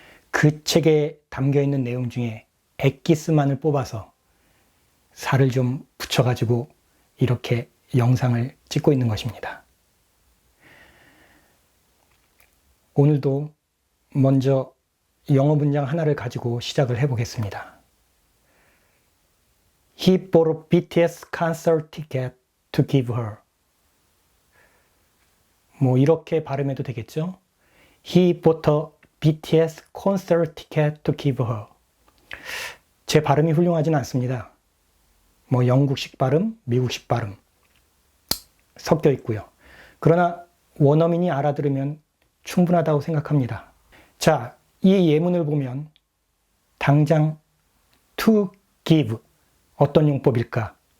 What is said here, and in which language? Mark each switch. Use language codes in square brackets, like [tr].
[ko] 그 책에 담겨있는 내용 중에 엑기스만을 뽑아서 살을 좀 붙여가지고 이렇게 영상을 찍고 있는 것입니다. 오늘도 먼저 영어 문장 하나를 가지고 시작을 해보겠습니다. [en] He bought a BTS concert ticket to give her. [ko] 뭐 이렇게 발음해도 되겠죠? [en] He bought a BTS concert ticket to give her. [ko] 제 발음이 훌륭하지는 않습니다. 뭐 영국식 발음, 미국식 발음 섞여 있고요. 그러나 원어민이 알아들으면 충분하다고 생각합니다. 자, 이 예문을 보면 당장 to give 어떤 용법일까?